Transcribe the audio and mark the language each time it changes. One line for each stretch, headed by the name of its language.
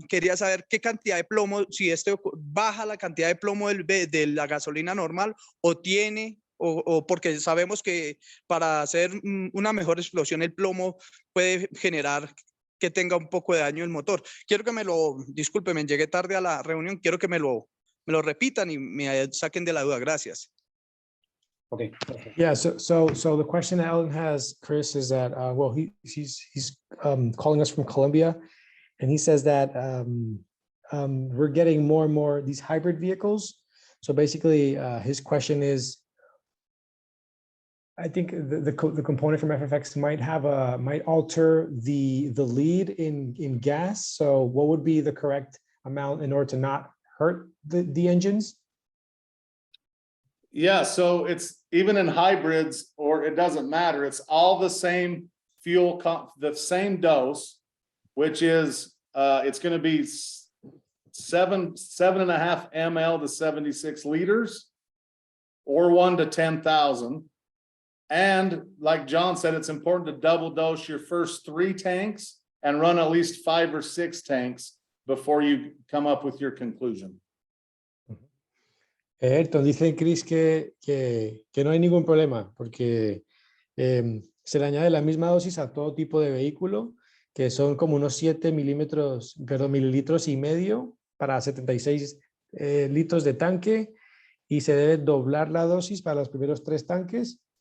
Spanish: Quería saber qué cantidad de plomo, si baja la cantidad de plomo de la gasolina normal o tiene... O porque sabemos que para hacer una mejor explosión el plomo puede generar que tenga un poco de daño el motor. Quiero que discúlpeme, llegué tarde a la reunión, quiero que me lo repitan y me saquen de la duda. Gracias.
English: Okay. Yeah, so the question that Elton has, Chris, is that, well, he's calling us from Colombia, and he says that we're getting more and more these hybrid vehicles. So basically, his question is, I think the component from FFX might alter the lead in gas. So what would be the correct amount in order to not hurt the engines? Yeah, so it's even in hybrids, or it doesn't matter. It's all the same fuel, the same dose, which is it's going to be 7.5 ml to 76 liters, or 1 to 10,000. And like John said, it's important to double dose your first 3 tanks and run at least 5 or 6 tanks before you come up with your conclusion.
Spanish: Ayrton, dice Chris que no hay ningún problema porque se le añade la misma dosis a todo tipo de vehículo, que son como unos 7 mililitros y medio para 76 litros de tanque, y se debe doblar la dosis para los primeros 3 tanques.